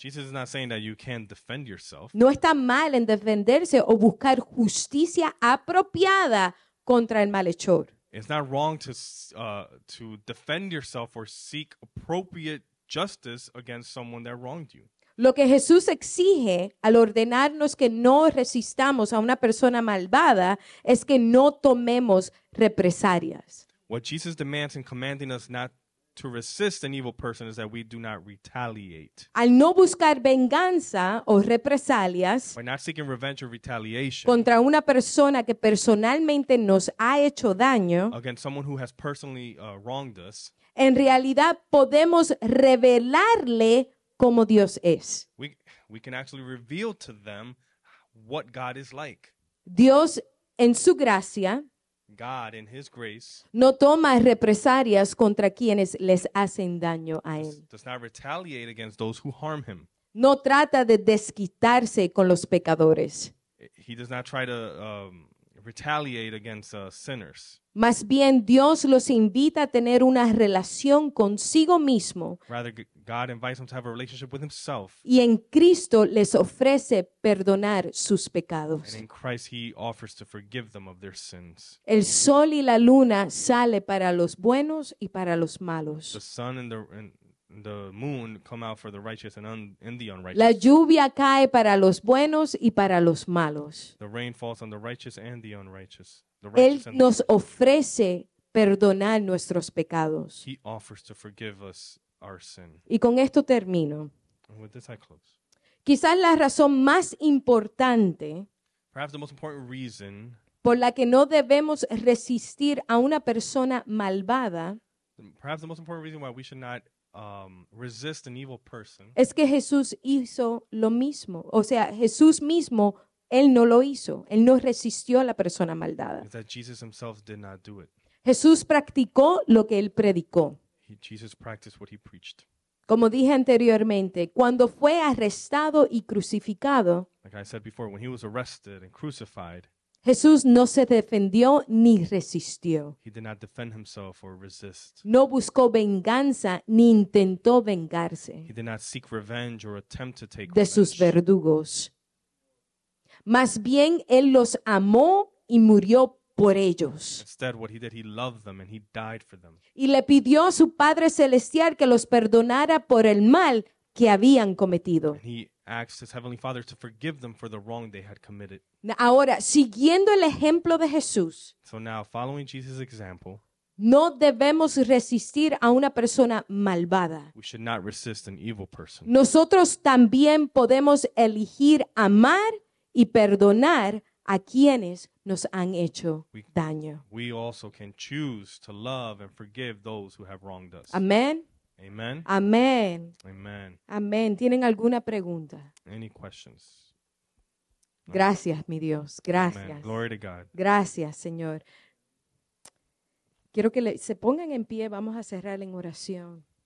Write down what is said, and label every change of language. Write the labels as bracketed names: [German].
[English] Jesus is not saying that you can't defend yourself. [Spanish] No está mal en defenderse o buscar justicia apropiada contra el malhechor. [English] It's not wrong to defend yourself or seek appropriate justice against someone that wronged you. [Spanish] Lo que Jesús exige al ordenarnos que no resistamos a una persona malvada es que no tomemos represalias. [English] What Jesus demands in commanding us not to resist an evil person is that we do not retaliate. [Spanish] Al no buscar venganza o represalias [English] By not seeking revenge or retaliation [Spanish] contra una persona que personalmente nos ha hecho daño, [English] against someone who has personally wronged us, [Spanish] en realidad podemos revelarle cómo Dios es. [English] we can actually reveal to them what God is like. [Spanish] Dios, en su gracia, [English] God, in His grace, [Spanish] no toma represalias contra quienes les hacen daño a Él. [English] does not retaliate against those who harm Him. [Spanish] No trata de desquitarse con los pecadores. [English] He does not try to retaliate against sinners. [Spanish] Más bien, Dios los invita a tener una relación consigo mismo [English] Rather, God invites them to have a relationship with Himself, [Spanish] y en Cristo les ofrece perdonar sus [English] and [Spanish] pecados. [English] in Christ He offers to forgive them of their sins. [Spanish] El sol y la luna sale para los buenos y para los [English] The [Spanish] malos. [English] sun and the moon come out for the righteous and the unrighteous. [Spanish] La lluvia cae para los buenos y para los malos. [English] The rain falls on the righteous and the unrighteous. The [Spanish] Él [English] righteous and [Spanish] nos ofrece perdonar nuestros pecados. [English] He offers to forgive us our sin. [Spanish] Y con esto termino. [English] And with this I close. [Spanish] Quizás la razón más importante [English] Perhaps the most important reason, [Spanish] por la que no debemos resistir a una persona malvada [English] perhaps the most important reason why we should not resist an evil person [Spanish] es que Jesús hizo lo mismo. O sea, Jesús mismo, Él no lo hizo. Él no resistió a la persona malvada. [English] is that Jesus Himself did not do it. [Spanish] Jesús practicó lo que Él predicó. [English] Jesus practiced what He preached. [Spanish] Como dije anteriormente, cuando fue arrestado y crucificado, [English] Like I said before, when He was arrested and crucified, [Spanish] Jesús no se defendió ni resistió. [English] He did not defend Himself or resist. [Spanish] No buscó venganza ni intentó vengarse [English] He did not seek revenge or attempt to take [Spanish] de sus [English] revenge. [Spanish] verdugos. Más bien, Él los amó y murió por ellos. [English] Instead, what He did, He loved them and He died for them. [Spanish] Y le pidió a su Padre Celestial que los perdonara por el mal que habían cometido. [English] And He asked His Heavenly Father to forgive them for the wrong they had committed. [Spanish] Ahora, siguiendo el ejemplo de Jesús, [English] So now, following Jesus' example, [Spanish] no debemos resistir a una persona malvada. [English] we should not resist an evil person. [Spanish] Nosotros también podemos elegir amar y perdonar a quienes nos han hecho daño. [English] We also can choose to love and forgive those who have wronged us. [Spanish] Amén. [English] Amen. [Spanish] Amén. [English] Amen. [Spanish] Amén. ¿Tienen alguna pregunta? [English] Any questions? [Spanish] Gracias, mi Dios. [English] Amen. [Spanish] Gracias. [English] Glory to God. [Spanish] Gracias, Señor. Quiero que se pongan en pie. Vamos a cerrar en oración.